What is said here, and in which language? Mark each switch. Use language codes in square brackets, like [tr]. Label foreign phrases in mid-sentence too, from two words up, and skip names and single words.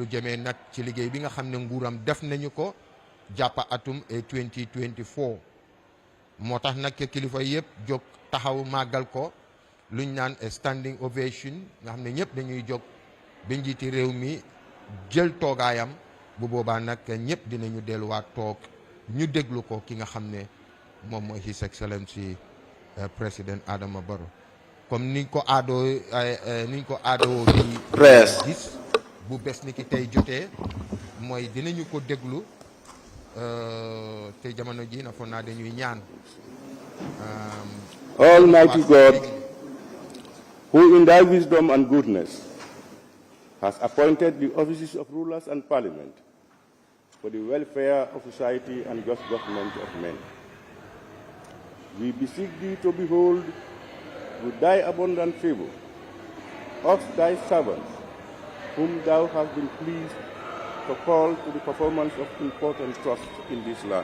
[wo] jëmee nag ci liggéey bi nga xam ne nguuram def nañu ko jàpp atum 2024 moo tax nag kilifa yëpp jóg taxaw màggal ko luñ naan [en] standing ovation [wo] nga xam ne ñëpp dañuy jóg ba njiiti réew mi jël toogaayam bu boobaa nag ñëpp dinañu delluwaat toog ñu déglu ko ki nga xam ne moom mooy [en] His Excellency [wo] président Adama Barrow comme niñ ko aadoo di presse gis bu bés ni ki tey jotee mooy dinañu ko déglu te jamono ji na foog naa dañuy ñaan [en] Almighty God, who in thy wisdom and goodness has appointed the offices of rulers and parliament for the welfare of society and just government of men. We beseech thee to behold with thy abundant favor us thy servants, whom thou hast been pleased to call to the performance of important trusts in this land.